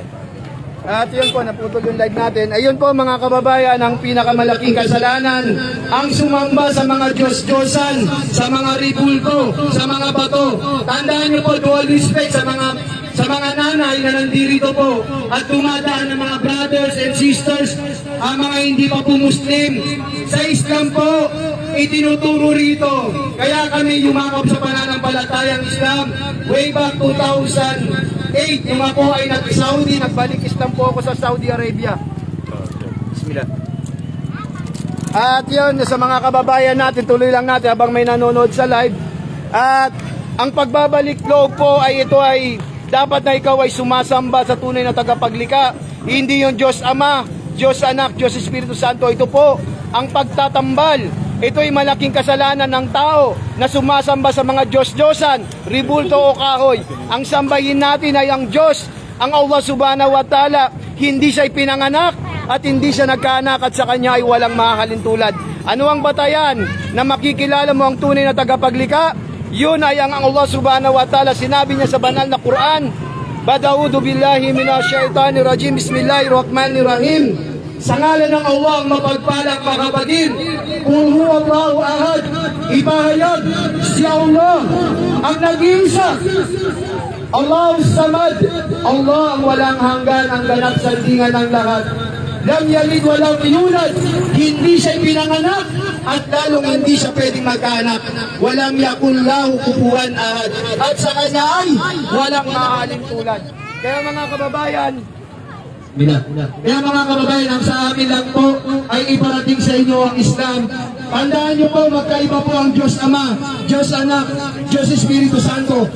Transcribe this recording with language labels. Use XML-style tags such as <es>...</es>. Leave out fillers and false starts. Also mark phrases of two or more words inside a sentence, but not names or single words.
<tl>At yun po, naputol yung live natin. Ayun po mga kababayan, ang pinakamalaking kasalanan, ang sumamba sa mga Diyos-Diyosan, sa mga ribulto, sa mga bato. Tandaan nyo po,</tl> <en>dual respect</en> <tl>sa mga nanay na nandito po at dumadaan ng mga</tl> <en>brothers and sisters,</en> <tl>ang mga hindi pa po Muslim. Sa Islam po, itinuturo rito. Kaya kami yumakap sa pananampalatayang Islam</tl> <en>way back</en> <tl>2008. Yung ako ay nag-Saudi, nagbalik Islam po ako sa Saudi Arabia. Bismillah. At yun, sa mga kababayan natin, tuloy lang natin habang may nanonood sa live. At ang pagbabalik loob po ay ito ay dapat na ikaw ay sumasamba sa tunay na tagapaglikha. Hindi yung Diyos Ama, Diyos Anak, Diyos Espiritu Santo. Ito po ang pagtatambal Ito'y malaking kasalanan ng tao na sumasamba sa mga Diyos-Diyosan, ribulto o kahoy. Ang sambahin natin ay ang Diyos, ang Allah</tl> <ar>سبحانه وتعالى.</ar> <tl>Hindi siya pinanganak at hindi siya nagkaanak at sa kanya ay walang mahahalin tulad. Ano ang batayan na makikilala mo ang tunay na tagapaglikha? Yun ay ang Allah</tl> <ar>سبحانه وتعالى.</ar> <tl>Sinabi niya sa banal na Quran,</tl> <ar>أعوذ بالله من الشيطان الرجيم بسم الله الرحمن الرحيم.</ar> <tl>Sa ngalan ng Allah ang mapagpalang mga kapatid,</tl> <ar>قل هو الله أحد,</ar> <tl>ibahayag si Allah ang nag-iisa,</tl> <ar>الله الصمد,</ar> <tl>Allah ang walang hanggan, ang ganap sandingan ng lahat.</tl> <ar>لم يلد ولم يولد,</ar> <tl>hindi siya pinanganak at lalong hindi siya pwedeng magkaanak.</tl> <ar>ولم يكن له كفوا أحد,</ar> <tl>at sa kanya ay walang mahahalin tulad. Kaya mga kababayan, kaya mga kababayan, ang sa amin lang po ay iparating sa inyo ang Islam. Tandaan nyo po, magkaiba po ang Diyos Ama, Diyos Anak, Diyos Espiritu Santo.</tl>